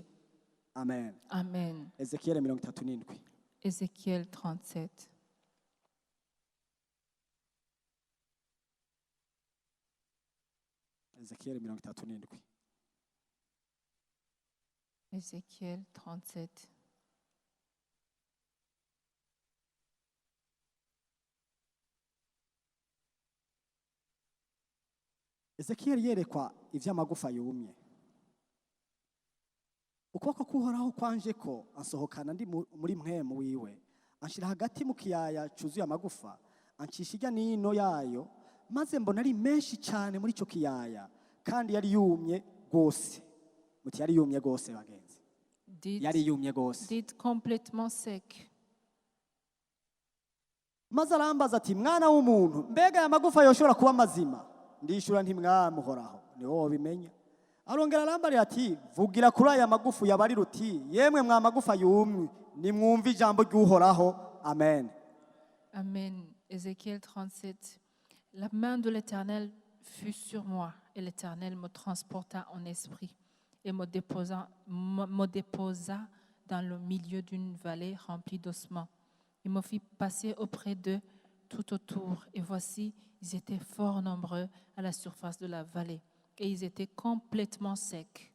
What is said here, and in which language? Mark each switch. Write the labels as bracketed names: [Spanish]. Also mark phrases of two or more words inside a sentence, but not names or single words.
[Rundi] Amen. Amen. Ezekiel 37. [French] Ézéchiel 37. [Rundi] Ezekiel 37. [French] Ézéchiel 37. [Rundi] Ezekiel yerekwa ivy'amagufa yumye. Ukuboko k'Uhoraho kwanje ko ansohokana ndi muri mpwemu wiwe, anshira hagati mu kiyaya cuzuye amagufa, ancisha ijya n'ino yayo maze mbona ari menshi cyane muri icyo kiyaya kandi yari yumye rwose. Muti yari yumye rwose bagenzi, yari yumye rwose. [French] Dites complètement sec. [Rundi] Maze arambaza ati mwana w'umuntu, mbega aya magufa yoshobora kuba mazima? Ndishura nti mwami uhoraho ni wowe wabimenya. Arongera arambarira ati vugira kuri aya magufa yabarira uti yemwe mwa magufa yumye nimwumve ijambo ry'uhoraho. Amen. [French] Amen. Ézéchiel 37. La main de l'Éternel fut sur moi, et l'Éternel me transporta en esprit et me déposa dans le milieu d'une vallée remplie d'ossements. Il me fit passer auprès d'eux tout autour, et voici, ils étaient fort nombreux à la surface de la vallée, et ils étaient complètement secs.